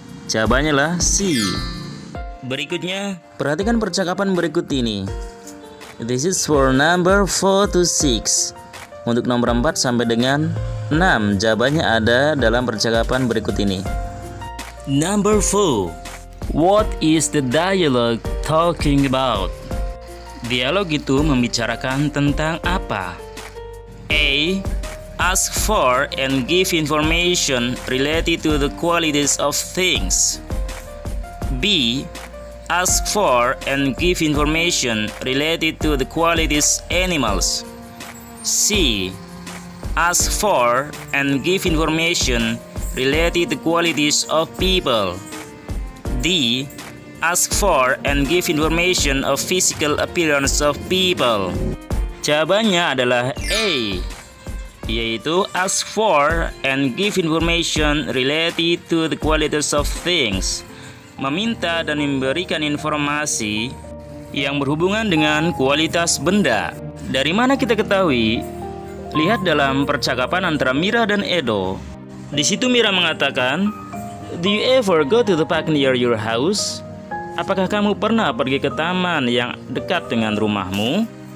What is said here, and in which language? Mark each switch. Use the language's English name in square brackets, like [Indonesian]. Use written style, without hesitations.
[Indonesian] Jawabannya lah C. Berikutnya, perhatikan percakapan berikut ini. [English] This is for number 4 to 6. [Indonesian] Untuk nomor 4 sampai dengan 6, jawabannya ada dalam percakapan berikut ini. [English] Number 4. What is the dialogue talking about? [Indonesian] Dialog itu membicarakan tentang apa? [English] A. Ask for and give information related to the qualities of things. B. Ask for and give information related to the qualities animals. C. Ask for and give information related to qualities of people. D. Ask for and give information of physical appearance of people. [Indonesian] Jawabannya adalah A, yaitu [English] ask for and give information related to the qualities of things. [Indonesian] Meminta dan memberikan informasi yang berhubungan dengan kualitas benda. Dari mana kita ketahui? Lihat dalam percakapan antara Mira dan Edo. Di situ Mira mengatakan, [English] "Do you ever go to the park near your house?" [Indonesian] Apakah kamu pernah pergi ke taman yang dekat dengan rumahmu?